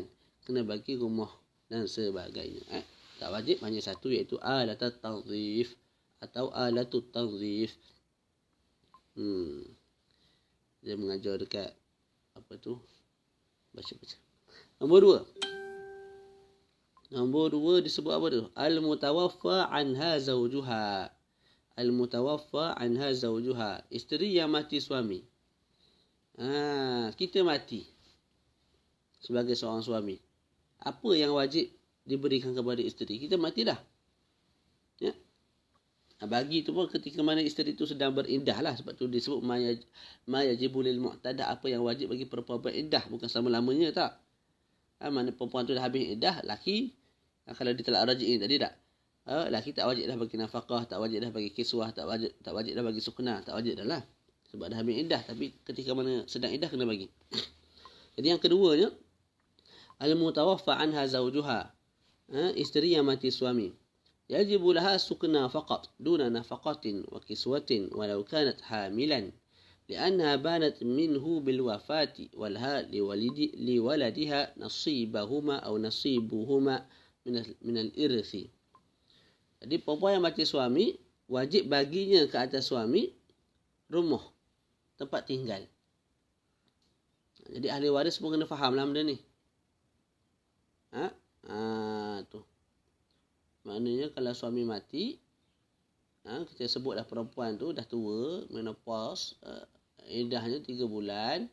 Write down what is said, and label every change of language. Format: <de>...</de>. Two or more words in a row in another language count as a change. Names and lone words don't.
<ms>Kena bagi rumah dan sebagainya. Tak wajib hanya satu, iaitu alat tanzif atau</ms> <ar>آلة التنظيف.</ar> <ms>Dia mengajar dekat apa tu? Baca-baca. Nombor 2 disebut apa tu?</ms> <ar>المتوفى عنها زوجها. المتوفى عنها زوجها.</ar> <ms>Isteri yang mati suami. Kita mati sebagai seorang suami. Apa yang wajib diberikan kepada isteri? Kita mati dah. Ya. Bagi tu pun ketika mana isteri tu sedang berindah lah. Sebab tu disebut</ms> <ar>ما يجب للمعتدة.</ar> <ms>Apa yang wajib bagi perempuan berindah. Bukan selama-lamanya tak. Mana perempuan tu dah habis iddah, laki kalau dia talak raj'i tadi tak. Laki tak wajib dah bagi nafkah, tak wajib dah bagi kiswah, tak wajib dah bagi sukna, tak wajib dah lah. Sebab dah habis iddah, tapi ketika mana sedang iddah kena bagi. Jadi yang keduanya,</ms> <ar>المتوفى عنها زوجها.</ar> <ms>Isteri yang mati suami.</ms> <ar>يجب لها السكنى فقط دون نفقة وكسوة ولو كانت حاملا. لأنها بانت منه بالوفاة ولها لولدها نصيبهما أو نصيبهما من الإرث.</ar> <ms>Jadi perempuan yang mati suami wajib baginya ke atas suami rumah, tempat tinggal. Jadi ahli waris pun kena faham lah benda ni. Tu. Maknanya kalau suami mati, kita sebutlah perempuan tu dah tua, menopause, iddahnya 3 bulan.</ms>